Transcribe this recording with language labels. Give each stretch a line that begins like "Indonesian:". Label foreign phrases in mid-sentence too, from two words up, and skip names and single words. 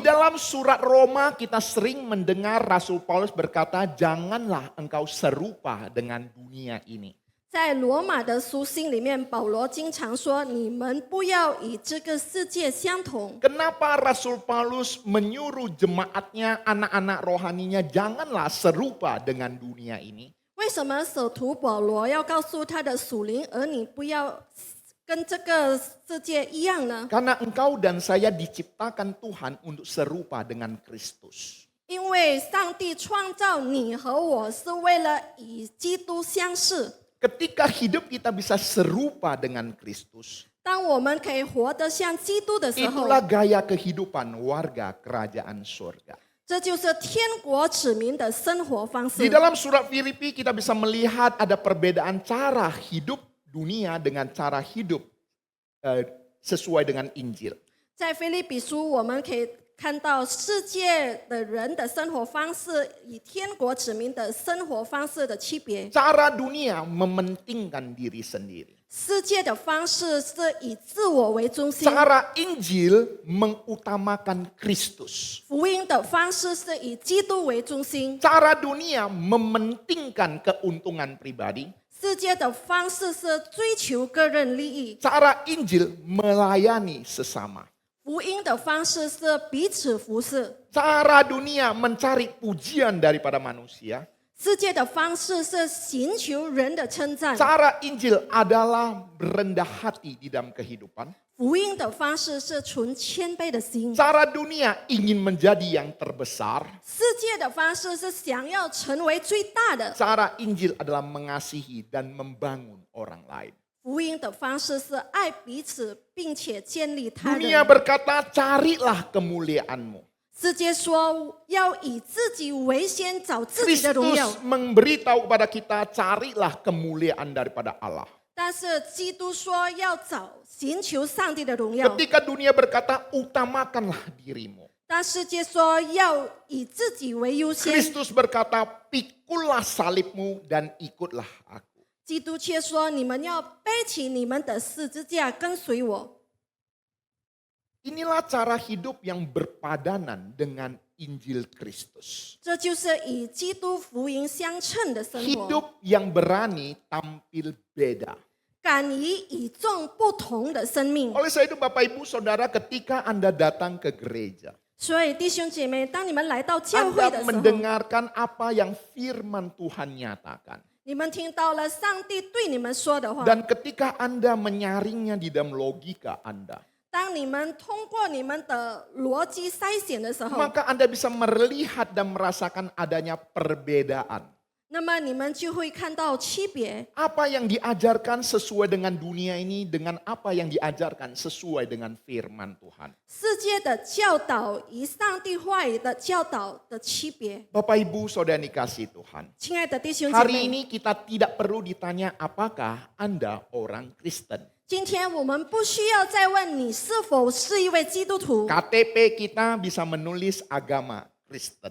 Indonesian: Di dalam surat Roma kita sering mendengar Rasul Paulus berkata, janganlah engkau serupa dengan dunia ini.
Chinese: 在罗马的书信里面，保罗经常说：“你们不要与这个世界相同。”
Indonesian: Kenapa Rasul Paulus menyuruh jemaatnya, anak-anak rohaninya, janganlah serupa dengan dunia ini?
Chinese: 为什么使徒保罗要告诉他的属灵儿女不要跟这个世界一样呢？
Indonesian: Karena engkau dan saya diciptakan Tuhan untuk serupa dengan Kristus.
Chinese: 因为上帝创造你和我是为了与基督相似。
Indonesian: Ketika hidup kita bisa serupa dengan Kristus,
Chinese: 当我们可以活得像基督的时候，
Indonesian: itulah gaya kehidupan warga kerajaan surga.
Chinese: 这就是天国子民的生活方
Indonesian: Di
Chinese: 式。
Indonesian: dalam surat Filipi kita bisa melihat ada perbedaan cara hidup dunia dengan cara hidup sesuai dengan Injil.
Chinese: 在腓立比书，我们可以看到世界的人的生活方式与天国子民的生活方式的区别。
Indonesian: Cara dunia mementingkan diri sendiri.
Chinese: 世界的方式是以自我为中心，
Indonesian: Cara Injil mengutamakan Kristus.
Chinese: 福音的方式是以基督为中心。
Indonesian: Cara dunia mementingkan keuntungan pribadi.
Chinese: 世界的方式是追求个人利益，
Indonesian: Cara Injil melayani sesama.
Chinese: 福音的方式是彼此服侍。
Indonesian: Cara dunia mencari pujian daripada manusia.
Chinese: 世界的方式是寻求人的称赞，
Indonesian: Cara Injil adalah berendah hati di dalam kehidupan.
Chinese: 福音的方式是存谦卑的心。
Indonesian: Cara dunia ingin menjadi yang terbesar.
Chinese: 世界的方式是想要成为最大的，
Indonesian: Cara Injil adalah mengasihi dan membangun orang lain.
Chinese: 福音的方式是爱彼此，并且建立他
Indonesian: Dunia
Chinese: 人。
Indonesian: berkata, carilah kemuliaanmu.
Chinese: 世界说要以自己为先，找自己的荣耀
Indonesian: Kristus， memberitahu kepada kita, carilah kemuliaan daripada Allah.
Chinese: 但是基督说要寻求上帝的荣耀。
Indonesian: Ketika dunia berkata, utamakanlah dirimu.
Chinese: 但世界说要以自己为优先，
Indonesian: Kristus berkata, pikullah salibmu dan ikutlah aku.
Chinese: 基督却说你们要背起你们的十字架跟随我。
Indonesian: Inilah cara hidup yang berpadanan dengan Injil Kristus.
Chinese: 这就是与基督福音相称的生活，
Indonesian: Hidup yang berani tampil beda.
Chinese: 敢于与众不同的生命。
Indonesian: Oleh sebab itu Bapak Ibu Saudara, ketika Anda datang ke gereja,
Chinese: 所以弟兄姐妹，当你们来到教会
Indonesian: Anda
Chinese: 的时候，
Indonesian: mendengarkan apa yang firman Tuhan nyatakan.
Chinese: 你们听到了上帝对你们说的话。
Indonesian: Dan ketika Anda menyaringnya di dalam logika Anda,
Chinese: 当你们通过你们的逻辑筛选的时候，
Indonesian: maka Anda bisa melihat dan merasakan adanya perbedaan.
Chinese: 那么你们就会看到区别。
Indonesian: Apa yang diajarkan sesuai dengan dunia ini dengan apa yang diajarkan sesuai dengan firman Tuhan.
Chinese: 世界的教导与上帝话语的教导的区别。
Indonesian: Bapak Ibu Saudara dikasih Tuhan.
Chinese: 亲爱的弟兄姐
Indonesian: Hari
Chinese: 妹，
Indonesian: ini kita tidak perlu ditanya apakah Anda orang Kristen.
Chinese: 今天我们不需要再问你是否是一位基督徒，
Indonesian: KTP kita bisa menulis agama Kristen.